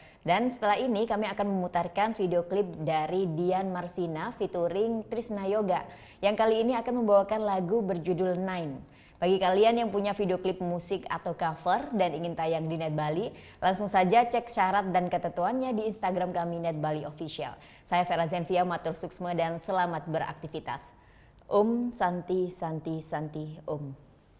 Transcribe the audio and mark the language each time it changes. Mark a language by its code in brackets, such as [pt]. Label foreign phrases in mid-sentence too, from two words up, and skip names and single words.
[id] Dan setelah ini kami akan memutarkan video klip dari Dian Marsina featuring Trisna Yoga yang kali ini akan membawakan lagu berjudul Nine. Bagi kalian yang punya video klip musik atau cover dan ingin tayang di Net Bali, langsung saja cek syarat dan ketentuannya di Instagram kami Net Bali Official. Saya Vera Zenvia, [ban] matur suksma [id] dan selamat beraktivitas. [sa] Om Santi Santi Santi Om.